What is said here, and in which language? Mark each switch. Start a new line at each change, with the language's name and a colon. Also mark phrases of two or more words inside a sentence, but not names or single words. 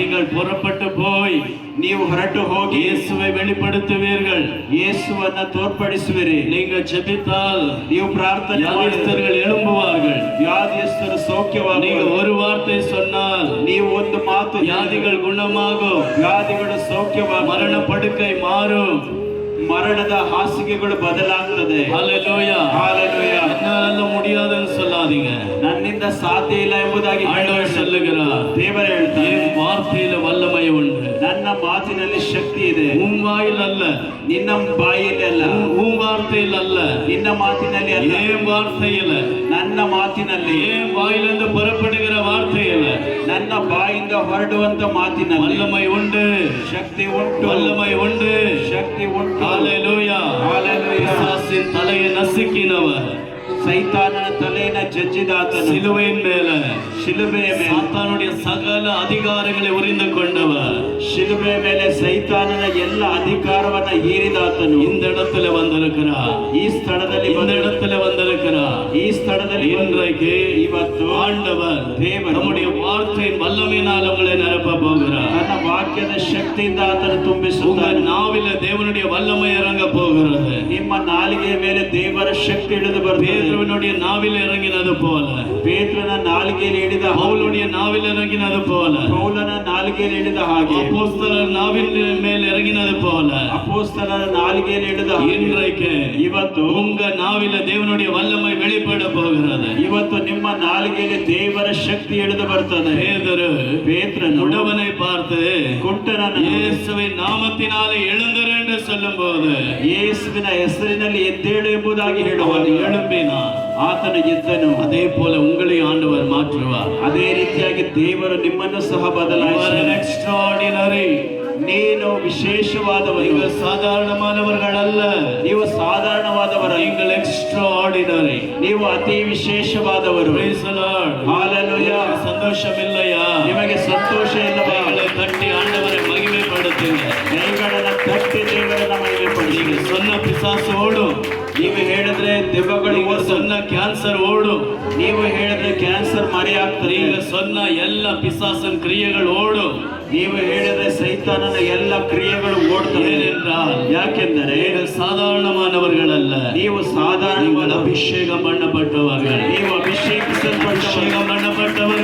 Tamil: நீங்கள் புறப்பட்டு போய்
Kannada: ನೀವು ಹೊರಟು ಹೋಗಿ
Tamil: இயேசுவை வெளிப்படுத்துவீர்கள்.
Kannada: ಯೇಸುವನ್ನ ತೋರ್ಪಡಿಸುವಿರಿ.
Tamil: நீங்கள் ஜெபித்தால்
Kannada: ನೀವು ಪ್ರಾರ್ಥನೆ
Tamil: வியாதிஸ்தர்கள் எழும்புவார்கள்.
Kannada: ವ್ಯಾಧಿಯಸ್ಥರು ಸೌಖ್ಯವಾಗುವರು.
Tamil: நீங்கள் ஒரு வார்த்தை சொன்னால்
Kannada: ನೀವು ಒಂದು ಮಾತು
Tamil: வியாதிகள் குணமாகும்.
Kannada: ವ್ಯಾಧಿಗಳು ಸೌಖ್ಯವಾಗುವ.
Tamil: மரண படுக்கை மாறும்.
Kannada: ಮರಣದ ಹಾಸಿಗೆಗಳು ಬದಲಾಗ್ತದೆ.
Tamil: ஹல்லேலூயா.
Kannada: ஹalleluya.
Tamil: என்னால முடியாதுன்னு சொல்லாதீங்க.
Kannada: ನನ್ನಿಂದ ಸಾಧ್ಯ ಇಲ್ಲ ಎಂಬುದಾಗಿ
Tamil: ஆண்டவர் சொல்லுகிறார்.
Kannada: ದೇವರು ಹೇಳ್ತಾರೆ,
Tamil: என் வார்த்தையில வல்லமை உண்டு.
Kannada: ನನ್ನ ಮಾತಿನಲ್ಲಿ ಶಕ್ತಿ ಇದೆ.
Tamil: உன் வாயில் அல்ல,
Kannada: ನಿನ್ನ ಬಾಯಲ್ಲಿ ಅಲ್ಲ,
Tamil: உன் வார்த்தையில் அல்ல,
Kannada: ನಿನ್ನ ಮಾತಿನಲ್ಲಿ ಅಲ್ಲ,
Tamil: என் வார்த்தையில,
Kannada: ನನ್ನ ಮಾತಿನಲ್ಲಿ,
Tamil: என் வாயிலிருந்து புறப்படுகிற வார்த்தையில
Kannada: ನನ್ನ ಬಾಯಿಂದ ಹೊರಡುವಂತ ಮಾತಿನಲ್ಲಿ
Tamil: வல்லமை உண்டு,
Kannada: ಶಕ್ತಿ ಉಂಟು,
Tamil: வல்லமை உண்டு,
Kannada: ಶಕ್ತಿ ಉಂಟು.
Tamil: ஹல்லேலூயா.
Kannada: ஹalleluya.
Tamil: பிசாசின் தலையை நசுக்கினவர்,
Kannada: ಸೈತಾನನ ತಲೆಯನ್ನು ಜಜ್ಜಿದಾತನು,
Tamil: சிலுவையின் மேல
Kannada: ಶಿಲುಬೆಯ ಮೇಲೆ
Tamil: சாத்தானுடைய சகல அதிகாரங்களை உரிந்து கொண்டவர்,
Kannada: ಶಿಲುಬೆಯ ಮೇಲೆ ಸೈತಾನನ ಎಲ್ಲ ಅಧಿಕಾರವನ್ನ ಹೀರಿದಾತನು
Tamil: இந்த இடத்துல வந்திருக்கிறார்.
Kannada: ಈ ಸ್ಥಳದಲ್ಲಿ
Tamil: இந்த இடத்துல வந்திருக்கிறார்.
Kannada: ಈ ಸ್ಥಳದಲ್ಲಿ
Tamil: இன்றைக்கு
Kannada: ಇವತ್ತು
Tamil: ஆண்டவர் தேவன் நம்முடைய வார்த்தையின் வல்லமையினால் உங்களை நிரப்ப போகிறார்.
Kannada: ತನ್ನ ವಾಕ್ಯದ ಶಕ್ತಿಯಿಂದ ಆತನು
Tamil: உங்க
Kannada: ತುಂಬಿಸುತ್ತಾನೆ.
Tamil: நாவில தேவனுடைய வல்லமை இறங்க போகிறது.
Kannada: ನಿಮ್ಮ ನಾಲಿಗೆಯ ಮೇಲೆ ದೇವರ ಶಕ್ತಿ ಇಳಿದು ಬರ್ತದೆ.
Tamil: பேதுருவினுடைய நாவில் இறங்கினது போல,
Kannada: ಪೇತ್ರನ ನಾಲಿಗೆಯಲ್ಲಿ ಹಿಡಿದ
Tamil: பவுலுடைய நாவில் இறங்கினது போல,
Kannada: ಪೌಲನ ನಾಲಿಗೆಯಲ್ಲಿ ಹಿಡಿದ ಹಾಗೆ,
Tamil: அப்போஸ்தலர் நாவின் மேல் இறங்கினது போல,
Kannada: ಅಪೊಸ್ತಲರ ನಾಲಿಗೆಯಲ್ಲಿ ಹಿಡಿದ ಹಾಗೆ,
Tamil: இன்றைக்கு
Kannada: ಇವತ್ತು
Tamil: உங்க நாவில தேவனுடைய வல்லமை வெளிப்பட போகிறது.
Kannada: ಇವತ್ತು ನಿಮ್ಮ ನಾಲಿಗೆಯಲ್ಲಿ ದೇವರ ಶಕ್ತಿ ಇಳಿದು ಬರ್ತದೆ. ಪೇತ್ರನು
Tamil: உடவனை பார்த்து
Kannada: ಕುಂಟನನ್ನು
Tamil: இயேசுவின் நாமத்தினாலே எழுந்திரு என்று சொல்லும்போது
Kannada: ಯೇಸುವಿನ ಹೆಸರಿನಲ್ಲಿ ಎದ್ದೇಳು ಎಂಬುದಾಗಿ
Tamil: அவன்
Kannada: ಹೇಳುವನು.
Tamil: எழும்பினான்.
Kannada: ಆತನು ಎದ್ದನು.
Tamil: அதே போல உங்களை ஆண்டவர் மாற்றுவார்.
Kannada: ಅದೇ ರೀತಿಯಾಗಿ ದೇವರು ನಿಮ್ಮನ್ನು ಸಹ
English: You are an
Kannada: ಬದಲಾಯಿಸುತ್ತಾನೆ.
English: extraordinary.
Kannada: ನೀನು ವಿಶೇಷವಾದವರು,
Tamil: நீங்கள் சாதாரணமானவர்கள் அல்ல,
Kannada: ನೀವು ಸಾಧಾರಣವಾದವರು,
Tamil: நீங்கள் extraordinary.
Kannada: ನೀವು ಅತಿ ವಿಶೇಷವಾದವರು.
English: Praise the Lord. Hallelujah.
Tamil: சந்தோஷம் இல்லையா?
Kannada: ನಿಮಗೆ ಸಂತೋಷ ಇಲ್ಲವಾ?
Tamil: கைகளை தட்டி ஆண்டவரை மகிமைப்படுத்துங்க.
Kannada: ಕೈಗಳನ್ನು ತಟ್ಟಿ ದೇವರನ್ನ ಮಹಿಮೆಪಡಿಸಿ.
Tamil: நீங்க சொன்ன பிசாசு ஓடும்.
Kannada: ನೀವು ಹೇಳಿದ್ರೆ ದೆವ್ವಗಳು
Tamil: நீங்க சொன்ன கேன்சர் ஓடும்.
Kannada: ನೀವು ಹೇಳಿದ್ರೆ ಕ್ಯಾನ್ಸರ್ ಮರೆಯಾಗ್ತದೆ.
Tamil: நீங்க சொன்ன எல்லா பிசாசின் கிரியைகள் ஓடும்.
Kannada: ನೀವು ಹೇಳಿದ್ರೆ ಸೈತಾನನ ಎಲ್ಲ ಕ್ರಿಯೆಗಳು ಓಡ್ತವೆ.
Tamil: ஏனென்றால்
Kannada: ಯಾಕೆಂದರೆ
Tamil: நீங்கள் சாதாரணமானவர்கள் அல்ல,
Kannada: ನೀವು ಸಾಧಾರಣ
Tamil: நீங்கள் அபிஷேகம் பண்ணப்பட்டவர்கள்.
Kannada: ನೀವು ಅಭಿಷೇಕಿಸಲ್ಪಟ್ಟ
Tamil: அபிஷேகம் பண்ணப்பட்ட